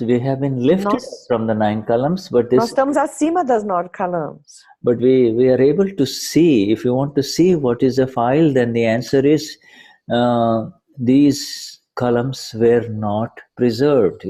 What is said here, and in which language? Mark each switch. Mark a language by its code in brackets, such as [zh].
[en] We have been lifted from the 9 columns, but [pt] nós estamos acima das 9 columns. [en] But we are able to see. If you want to see what is a file, then the answer is these columns were not preserved.